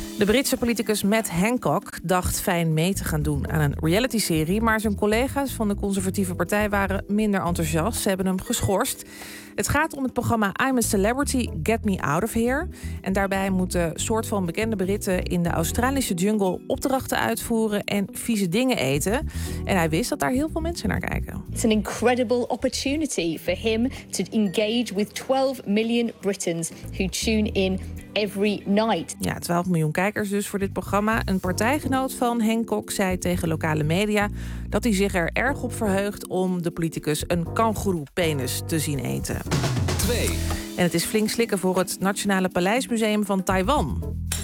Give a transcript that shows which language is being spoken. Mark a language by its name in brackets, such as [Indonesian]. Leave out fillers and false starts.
[Dutch] De Britse politicus Matt Hancock dacht fijn mee te gaan doen aan een reality-serie, maar zijn collega's van de conservatieve partij waren minder enthousiast. Ze hebben hem geschorst. Het gaat om het programma I'm a Celebrity, Get Me Out of Here. En daarbij moeten soort van bekende Britten in de Australische jungle opdrachten uitvoeren en vieze dingen eten. En hij wist dat daar heel veel mensen naar kijken. [English] It's an incredible opportunity for him to engage with 12 million Britons who tune in every night. [Dutch] Ja, 12 miljoen kijkers dus voor dit programma. Een partijgenoot van Hancock zei tegen lokale media dat hij zich er erg op verheugt om de politicus een kangoeroepenis te zien eten. 2. En het is flink slikken voor het Nationale Paleismuseum van Taiwan.